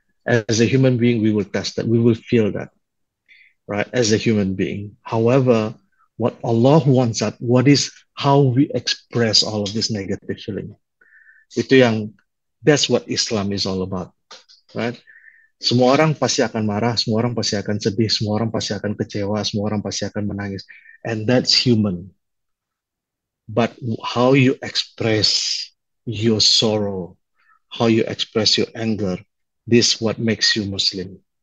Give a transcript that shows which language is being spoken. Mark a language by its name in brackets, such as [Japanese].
[English] As a human being, we will test that, we will feel that, right? As a human being. However, what Allah wants us, what is how we express all of this negative feeling. That's what Islam is all about, right? [Indonesian] Semua orang pasti akan marah, semua orang pasti akan sedih, semua orang pasti akan kecewa, semua orang pasti akan menangis. [English] And that's human. But how you express your sorrow, how you express your anger, this what makes you Muslim.